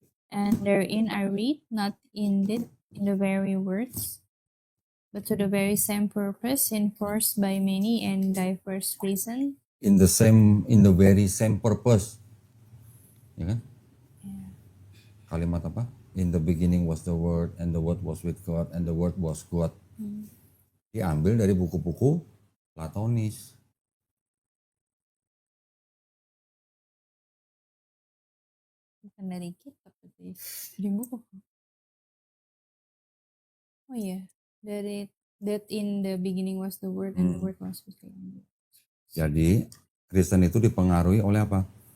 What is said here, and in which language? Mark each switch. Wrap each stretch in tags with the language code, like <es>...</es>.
<en>And therein I read, not indeed in the very words, but to the very same purpose, enforced by many and diverse reasons. In the very same purpose.</en> <id>Ya kan?</id> <en>Yeah.</en> <id>Kalimat apa?</id> <en>In the beginning was the Word, and the Word was with God, and the Word was God.</en> <id>Diambil dari buku-buku Platonis. Bukan dari kitab, tapi dari buku. Oh iya, dari</id> <en>that in the beginning was the Word, and the Word was with God.</en> <id>Jadi Kristen itu dipengaruhi oleh apa?</id>